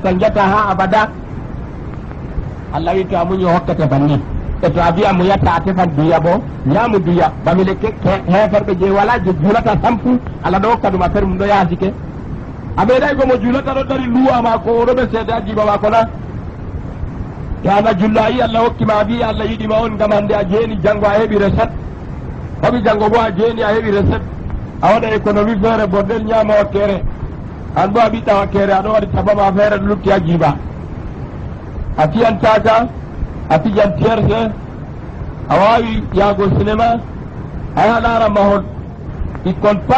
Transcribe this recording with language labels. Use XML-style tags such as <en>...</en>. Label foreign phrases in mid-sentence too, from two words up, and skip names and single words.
<ff>sanjata ha abada allah wi to a muñi hokkate banni e to a wiya mo yatta a tefan duya bo ñaamu duya bamile heferɓe je wala je juulata sampu allah ɗo hokka ɗum a fer mum ɗo yaasike a meeɗay gomo juulata ɗo dari luwa mako oɗo ɓe seede a jiba mako na to ana jullo a yi allah hokkima a wi allah yiɗima on gam hande a jeeni janggo a heeɓi recette hoɓi janggo bo a jeeni a heeɓi recette a waɗa économie feere bordel ñaama wakkere an bo a ɓiɗɗa wakkere aɗo waɗi tabama feere ɗo lutti a jiiba a fiyantaka a fijan tierse a wawi yaago cinéma a yaha laara mahol ɓikkon pat</ff>